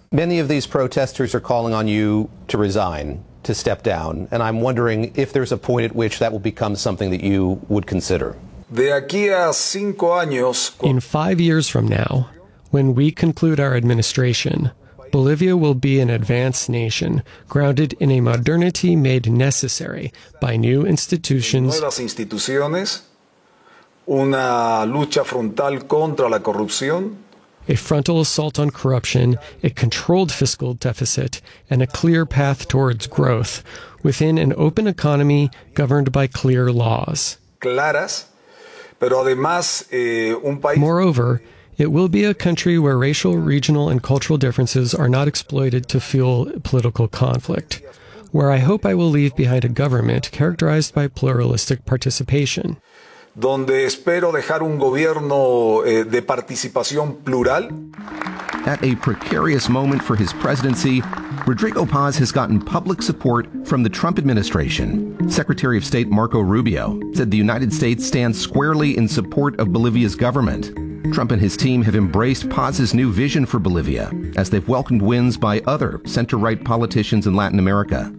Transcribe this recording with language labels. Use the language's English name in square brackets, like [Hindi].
[English] Many of these protesters are calling on you to resign, to step down, and I'm wondering if there's a point at which that will become something that you would consider. In 5 years from now, when we conclude our administration, Bolivia will be an advanced nation grounded in a modernity made necessary by new institutions, [Spanish] nuevas instituciones, una lucha frontal contra la corrupción, [English] a frontal assault on corruption, a controlled fiscal deficit, and a clear path towards growth within an open economy governed by clear laws. [Spanish] Claras. Pero además, un país... [English] Moreover, it will be a country where racial, regional, and cultural differences are not exploited to fuel political conflict, where I hope I will leave behind a government characterized by pluralistic participation. [Spanish] Donde espero dejar un gobierno, de participación plural. [English] At a precarious moment for his presidency, Rodrigo Paz has gotten public support from the Trump administration. Secretary of State Marco Rubio said the United States stands squarely in support of Bolivia's government. Trump and his team have embraced Paz's new vision for Bolivia as they've welcomed wins by other center-right politicians in Latin America.